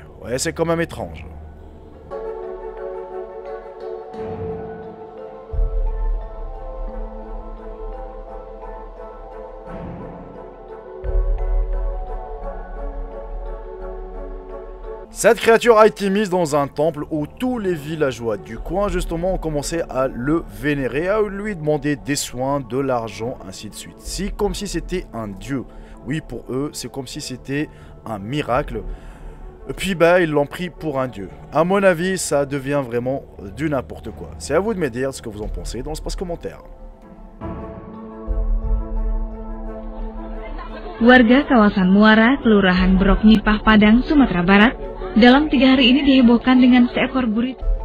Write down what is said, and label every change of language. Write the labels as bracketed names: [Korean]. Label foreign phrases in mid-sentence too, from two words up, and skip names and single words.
[French] Ouais, c'est quand même étrange. Cette créature a été mise dans un temple où tous les villageois du coin justement ont commencé à le vénérer, à lui demander des soins, de l'argent, ainsi de suite. C'est comme si c'était un dieu. Oui, pour eux, c'est comme si c'était un miracle. Et puis bah, ils l'ont pris pour un dieu. À mon avis, ça devient vraiment du n'importe quoi. C'est à vous de me dire ce que vous en pensez dans l'espace commentaire. [Indonesian] Warga kawasan Muara, Kelurahan Broknipah, Padang, Sumatera Barat, dalam 3 hari ini dihebohkan dengan seekor gurita.